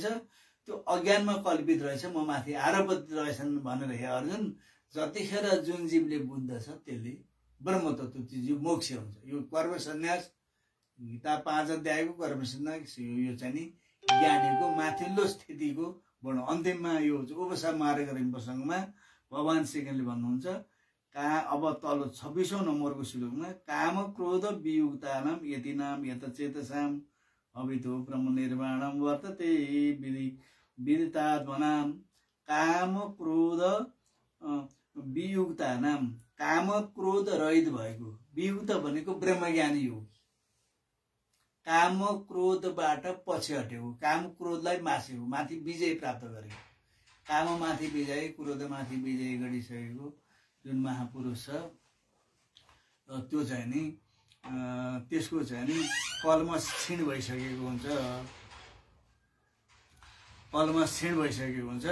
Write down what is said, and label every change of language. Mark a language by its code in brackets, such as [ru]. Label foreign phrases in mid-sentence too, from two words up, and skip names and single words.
[ne] त्यो अज्ञानमा कल्पित रहेछ, म माथि आरोपित रहेछन् भनेर हे अर्जुन, जतिखेर जुन जीवले बुझ्दछ त्यसले ब्रह्म तत्त्व जीव मोक्ष हुन्छ। यो कर्म सन्यास गीता 5 अध्यायको कर्म सन्यास यो चाहिँ नि ज्ञानीको माथिल्लो स्थितिको वर्णन। अन्तिममा यो उपसा मार्ग प्रसङ्गमा भगवान श्रीकृष्णले भन्नुहुन्छ, अब तल 26औं नम्बरको श्लोकमा [sa] काम क्रोध वियुक्तानाम यतिनाम यतचेतसाम अभितो ब्रह्म निर्माणम वर्तते विदितात्मनाम। काम क्रोध वियुक्तानाम, [ne] काम क्रोध रहित भएको, वियुक्त भनेको ब्रह्मज्ञानी हो। काम क्रोधबाट पछि हटेको, काम क्रोधलाई मासेको, माथि विजय प्राप्त गरेको, काम माथि विजय, क्रोध माथि विजय गरिसकेको जुन महापुरुष छ त्यो चाहिँ नि त्यसको चाहिँ नि कल्मष क्षीण भइसकेको हुन्छ, कल्मष क्षीण भइसकेको हुन्छ।